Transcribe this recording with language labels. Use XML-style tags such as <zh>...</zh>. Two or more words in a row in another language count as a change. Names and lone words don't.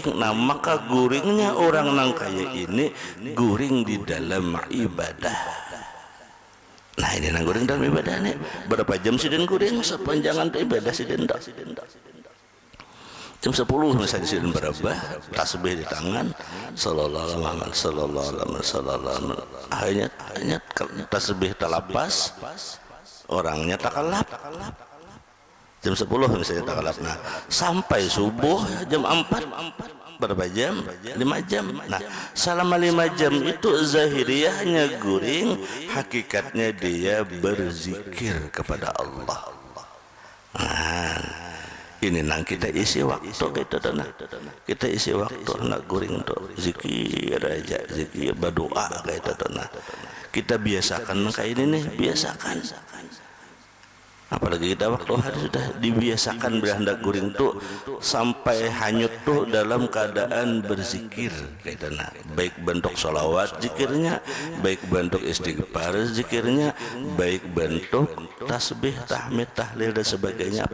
<bjn>Nah, maka guringnya orang nang kaya ini guring di dalam ibadah. Nah, ini nang guring dalam ibadah nih. Berapa jam sih den guring? Sepanjangan ibadah sih den. Jam 10 misalnya sidin berabah, tasbih di tangan,</bjn> <ar>صلى الله عليه محمد صلى الله عليه وسلم.</ar> <bjn>Akhirnya tasbih talapas, orangnya takalap. Jam 10 misalnya takalap. Nah, sampai subuh jam 4 berapa jam? 5 jam. Nah, selama 5 jam itu zahiriyahnya guring, hakikatnya dia berzikir kepada Allah. Nah, ini nang kita isi waktu kita tanah. Kita isi waktu nak guring untuk zikir aja, zikir berdoa kita tanah. Kita biasakan kayak ini nih, biasakan. Apalagi kita waktu hari sudah dibiasakan berhendak guring tuh sampai hanyut tuh dalam keadaan berzikir kayak tanah. Baik bentuk sholawat zikirnya, baik bentuk istighfar zikirnya, baik bentuk tasbih, tahmid, tahlil dan sebagainya.</bjn>